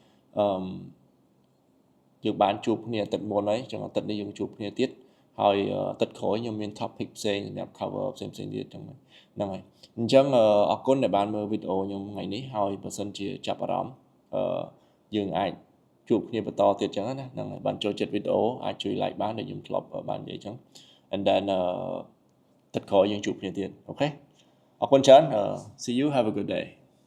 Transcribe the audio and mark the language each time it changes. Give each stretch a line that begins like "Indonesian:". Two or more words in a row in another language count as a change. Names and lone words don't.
Khmer: យើងបានជួបគ្នាអាទិត្យមុនហើយអញ្ចឹងអាទិត្យនេះយើងជួបគ្នាទៀតហើយអាទិត្យក្រោយខ្ញុំមាន topic ផ្សេងសម្រាប់ cover ផ្សេងទៀតហ្នឹងហើយអញ្ចឹងអរគុណដែលបានមើលវីដេអូខ្ញុំថ្ងៃនេះហើយបើសិនជាចាប់អារម្មណ៍យើងអាចជួបគ្នាបន្តទៀតអញ្ចឹងណាហ្នឹងហើយបានចូលចិត្តវីដេអូអាចជួយ like បានដូចខ្ញុំធ្លាប់បាននិយាយអញ្ចឹង
English: and then
Khmer: ទឹកក្រោយយើងជួបគ្នាទៀតអូខេអរគុណច្រើន
English: see you have a good day